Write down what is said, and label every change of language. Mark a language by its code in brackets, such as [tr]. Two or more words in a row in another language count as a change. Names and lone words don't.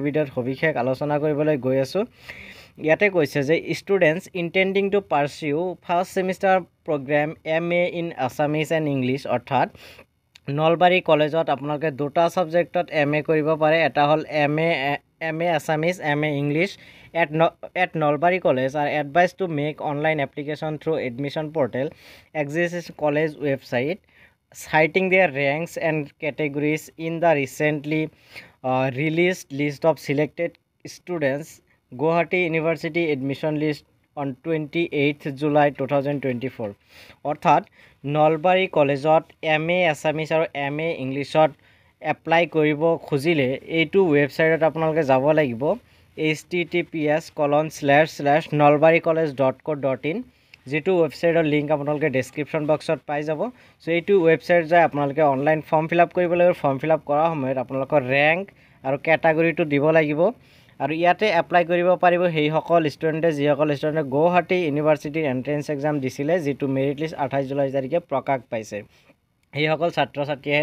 [as] ভিডিঅ'ত সবিশেষ আলোচনা কৰিবলৈ গৈ আছোঁ ইয়াতে কৈছে যে [en] students intending to pursue first semester program MA in Assamese and English [as] অৰ্থাৎ নলবাৰী কলেজত আপোনালোকে দুটা সাবজেক্টত MA কৰিব পাৰে এটা হল MA আছামিজ MA ইংলিছ at Nolbari [en] College are advised to make online application through admission portal existing college website citing their ranks and categories in the recently released list of selected students Guwahati University admission list on 28th July 2024 [as] অৰ্থাৎ নলবাৰী কলেজত MA আছামিজ আৰু MA ইংলিছত এপ্লাই কৰিব খুজিলে এইটো ৱেবছাইটত আপোনালোকে যাব লাগিব https://nolbaricollege.co.in যেটো ৱেবছাইটৰ লিংক আপোনালোকে [en] description boxত [as] পাই যাব সো এইটো ৱেবছাইট যায় আপোনালোকে [en] online form fill-up [as] কৰিব লাগিব [en] form fill-up [as] কৰাৰ সময়ত আপোনালোকৰ ৰেংক আৰু ক্যাটাগৰীটো দিব লাগিব আৰু ইয়াতে এপ্লাই কৰিব পাৰিব সেই সকল ষ্টুডেণ্টে যিসকল ষ্টুডেণ্টে গুৱাহাটী ইউনিভাৰ্চিটিৰ [en] entrance exam [as] দিছিলে যেটো [en] merit list [as] 28 জুলাই তাৰিখে প্ৰকাশ পাইছে এই সকল ছাত্ৰ ছাত্ৰীয়ে